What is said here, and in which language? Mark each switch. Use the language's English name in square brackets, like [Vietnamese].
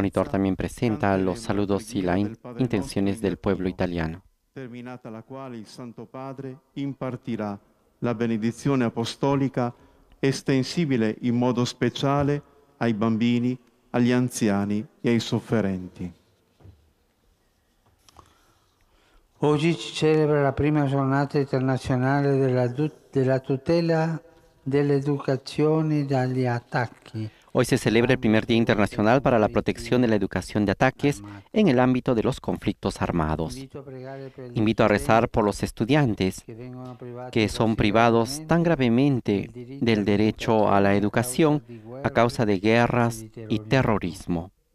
[Spanish] monitor también presenta los saludos y las intenciones del pueblo italiano. [Italian] terminata la quale il Santo Padre impartirà la benedizione apostolica estensibile in modo speciale ai bambini, agli anziani e ai sofferenti. Oggi si celebra la prima giornata internazionale della tutela dell'educazione dagli attacchi. [Spanish] Hoy se celebra el primer Día Internacional para la Protección de la Educación de Ataques en el ámbito de los conflictos armados. Invito a rezar por los estudiantes que son privados tan gravemente del derecho a la educación a causa de guerras y terrorismo.